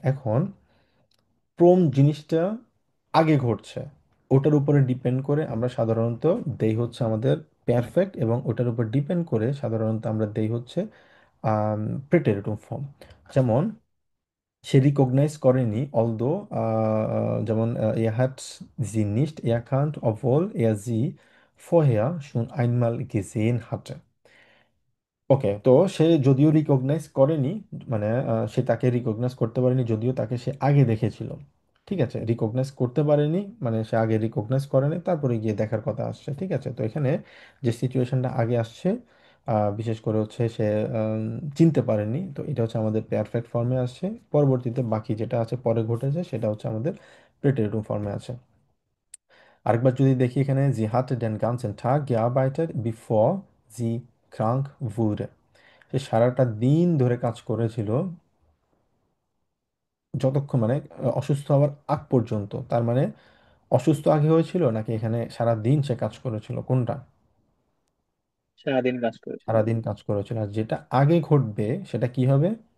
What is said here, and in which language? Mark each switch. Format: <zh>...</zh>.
<bn>এখন জিনিসটা আগে ঘটছে, ওটার উপরে ডিপেন্ড করে আমরা সাধারণত দেই হচ্ছে আমাদের পারফেক্ট, এবং ওটার উপর ডিপেন্ড করে সাধারণত আমরা দেই হচ্ছে প্রেটেরিটুম ফর্ম। যেমন সে রিকগনাইজ করেনি, অলদো যেমন</bn> <de>er hat sie nicht erkannt obwohl er sie vorher schon einmal gesehen hatte।</de> <bn>ওকে, তো সে যদিও রিকগনাইজ করেনি, মানে সে তাকে রিকগনাইজ করতে পারেনি যদিও তাকে সে আগে দেখেছিল। ঠিক আছে, রিকগনাইজ করতে পারেনি মানে সে আগে রিকগনাইজ করেনি, তারপরে গিয়ে দেখার কথা আসছে। ঠিক আছে, তো এখানে যে সিচুয়েশনটা আগে আসছে, বিশেষ করে হচ্ছে সে আম, চিনতে পারেনি, তো এটা হচ্ছে আমাদের পারফেক্ট ফর্মে আসছে। পরবর্তীতে বাকি যেটা আছে পরে ঘটেছে সেটা হচ্ছে আমাদের প্রেটেরিটুম ফর্মে আছে। আরেকবার যদি দেখি এখানে,</bn> <de>জি হাতে den ganzen Tag gearbeitet bevor sie krank wurde।</de> <bn>সে সারাটা দিন ধরে কাজ করেছিল, যতক্ষণ মানে অসুস্থ হওয়ার আগ পর্যন্ত। তার মানে অসুস্থ আগে হয়েছিল নাকি এখানে সারা দিন সে কাজ করেছিল, কোনটা? সারাদিন কাজ করেছিল। সারাদিন কাজ করেছিল। আর যেটা আগে ঘটবে সেটা কি হবে?</bn>